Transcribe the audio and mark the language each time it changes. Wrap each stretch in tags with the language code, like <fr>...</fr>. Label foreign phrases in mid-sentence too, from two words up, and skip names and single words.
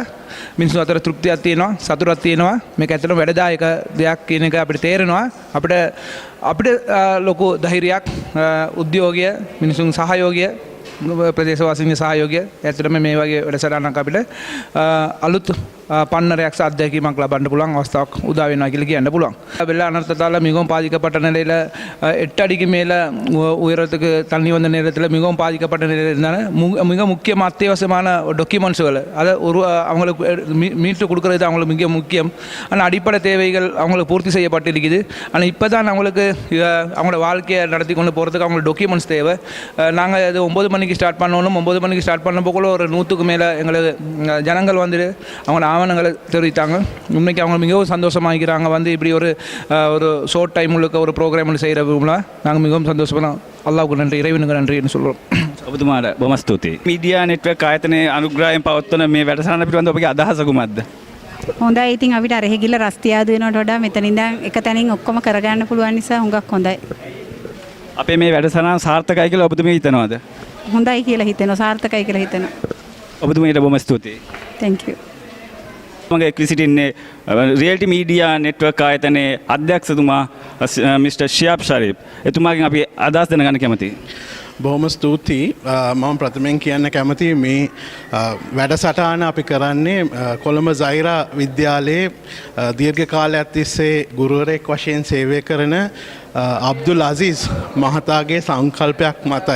<si>මිනිස්සු අතර තෘප්තියක් තියෙනවා, සතුටක් තියෙනවා. මේක ඇත්තටම වැඩදායක දෙයක් කියන එක අපිට තේරෙනවා. අපිට ලොකු ධෛර්යයක්, උද්‍යෝගය, මිනිසුන් සහයෝගය, ප්‍රදේශවාසීන්ගේ සහයෝගය ඇත්තටම මේ වගේ වැඩසටහනක් අපිට අලුත් පන්නරයක් අත්දැකීමක් ලබන්න පුළුවන් අවස්ථාවක් උදා වෙනවා කියලා කියන්න පුළුවන්.</si> <ta>வெள்ள அனர்த்தத்தால் மிகவும் பாதிக்கப்பட்ட நிலையில் 8 அடிக்கு மேலே உயரத்துக்கு தண்ணி வந்த நேரத்தில் மிகவும் பாதிக்கப்பட்ட நிலையில் இருந்தாலும் மிக முக்கியமாக அத்தியாவசியமான டாக்குமெண்ட்ஸுகள் அதை அவங்களுக்கு மீட்டு கொடுக்குறது அவங்களுக்கு மிக முக்கியம். ஆனால் அடிப்படை தேவைகள் அவங்களுக்கு பூர்த்தி செய்யப்பட்டிருக்குது. ஆனால் இப்போ தான் அவங்களுக்கு அவங்களோட வாழ்க்கையை நடத்தி கொண்டு போகிறதுக்கு அவங்களுக்கு டாக்குமெண்ட்ஸ் தேவை. நாங்கள் அது 9 மணிக்கு ஸ்டார்ட் பண்ணணும். 9 மணிக்கு ஸ்டார்ட் பண்ணப்போக்குள்ள ஒரு 100க்கு மேலே எங்களுக்கு ஜனங்கள் வந்துட்டு அவங்களோட ஆவணங்களை தெரிவித்தாங்க. உண்மைக்கு அவங்க மிகவும் சந்தோஷமாகிறாங்க. வந்து இப்படி ஒரு</ta> <en>short time</en> <ta>உள்ள ஒரு ப்ரோக்ராம் செய்கிறவங்கள நாங்கள் மிகவும் சந்தோஷமாக அல்லாவுக்கு நன்றி, இறைவனுக்கு நன்றின்னு சொல்கிறோம்.</ta> <si>ඔබතුමාට බොහොම ස්තුතියි. මීඩියා නෙට්වර්ක් ආයතනයේ අනුග්‍රහයෙන් පවත්වන මේ වැඩසටහන පිළිබඳව ඔබගේ අදහස කුමක්ද? හොඳයි. ඉතින් අපිට අර එහෙ ගිහලා රස්තියාදු වෙනවට වඩා මෙතන ඉඳන් එක තැනින් ඔක්කොම කරගන්න පුළුවන් නිසා හුඟක් හොඳයි. අපේ මේ වැඩසටහන සාර්ථකයි කියලා ඔබතුමිය හිතනවද? හොඳයි කියලා හිතෙනවා, සාර්ථකයි කියලා හිතෙනවා. ඔබතුමියට බොහොම ස්තුතියි.</si> <en>Thank you.</en> <si>මගේ එක්වී සිටින්නේ රියල්ටි මීඩියා නෙට්වර්ක් ආයතනයේ අධ්‍යක්ෂතුමා මිස්ටර් ෂියාබ් ෂරීෆ්. එතුමාගෙන් අපි අදහස් දැනගන්න කැමතියි. බොහොම ස්තුතියි. මම ප්‍රථමයෙන් කියන්න කැමතියි මේ වැඩසටහන අපි කරන්නේ කොළඹ සයිරා විද්‍යාලයේ දීර්ඝ කාලයක් තිස්සේ ගුරුවරයෙක් වශයෙන් සේවය කරන අබ්දුල් අසීස් මහතාගේ සංකල්පයක් මතයි.</si>